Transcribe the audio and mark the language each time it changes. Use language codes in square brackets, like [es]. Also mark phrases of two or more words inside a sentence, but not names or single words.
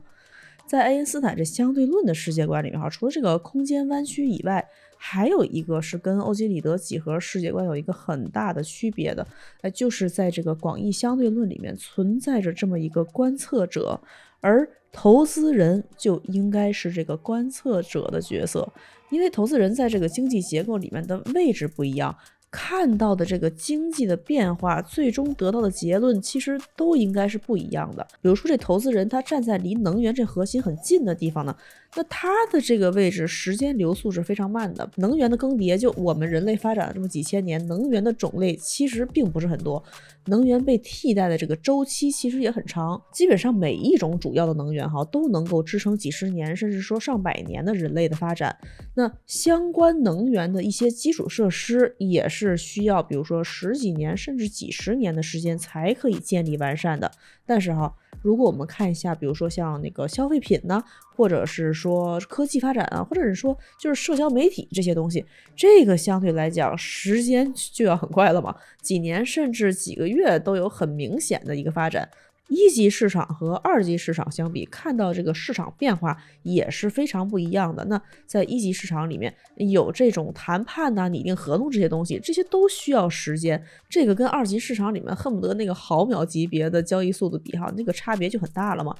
[zh] 在愛因斯坦這相對論的世界觀裡面哈，除了這個空間彎曲以外，還有一個是跟歐几里得幾何世界觀有一個很大的區別的，就是在這個廣義相對論裡面存在着這麼一個觀測者，而投資人就應該是這個觀測者的角色，因為投資人在這個經濟結構裡面的位置不一樣，看到的這個經濟的變化，最終得到的結論其實都應該是不一樣的。比如說這投資人他站在離能源這核心很近的地方呢，那他的這個位置時間流速是非常慢的，能源的更迭就我們人類發展了這麼几千年，能源的種類其實並不是很多，能源被替代的這個周期其實也很長，基本上每一種主要的能源都能夠支撐幾十年甚至說上百年的人類的發展。那相關能源的一些基礎設施也是需要比如說10幾年甚至幾十年的時间才可以建立完善的。但是如果我們看一下比如說像那个消費品呢，或者是說科技發展啊，或者是說就是社交媒體這些東西，這個相對來講時間就要很快了嘛，幾年甚至幾個月都有很明顯的一個發展。一級市場和二級市場相比，看到這個市場變化也是非常不一樣的。那在一級市場裡面有這種談判啊、擬定合同這些東西，這些都需要時間，這個跟二級市場裡面恨不得那個毫秒級別的交易速度比那個差別就很大了嘛。